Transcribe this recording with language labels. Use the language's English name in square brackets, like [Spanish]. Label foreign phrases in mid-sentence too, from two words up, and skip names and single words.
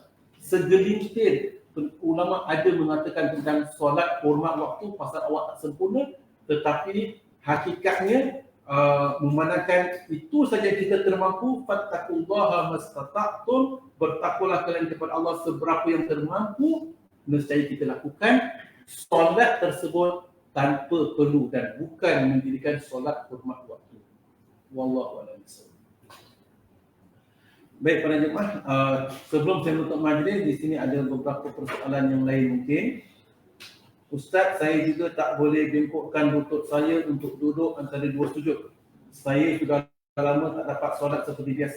[Malay] Segelintir ulama ada mengatakan tentang solat hormat waktu pasal awak tak sempurna, tetapi hakikatnya memandangkan itu saja kita termampu. [Arabic] فاتقوا الله ما استطعتم, [Malay] bertakwalah kalian kepada Allah seberapa yang termampu, nescaya kita lakukan solat tersebut tanpa perlu dan bukan mendirikan solat hormat waktu. [Arabic] والله أعلم بالصواب. [Malay] Baik para jemaah, sebelum saya menutup majlis, di sini ada beberapa persoalan yang lain mungkin. Ustaz, saya juga tak boleh bengkokkan lutut saya untuk duduk antara dua sujud. Saya sudah lama tak dapat solat seperti biasa.